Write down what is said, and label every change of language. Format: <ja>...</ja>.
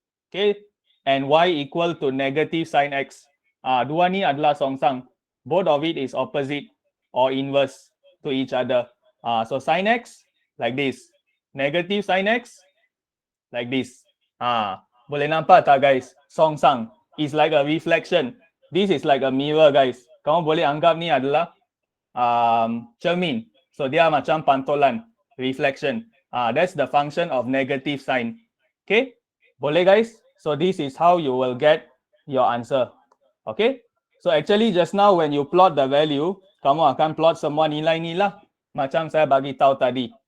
<en>Okay, and y equal to negative sin x.</en> <ms>Dua ni adalah songsang.</ms> <en>Both of it is opposite or inverse to each other. So sin x like this. Negative sin x like this.</en> <ms>Boleh nampak tak,</ms> <en>guys? Songsang is like a reflection. This is like a mirror, guys.</en> <ms>Kamu boleh anggap ni adalah cermin. So dia macam pantulan, reflection.</ms> <en>That's the function of negative sign. Okay, boleh, guys? So this is how you will get your answer. Okay, so actually just now when you plot the value,</en> <ms>kamu akan plot semua nilai ni lah, macam saya bagi tahu tadi.</ms>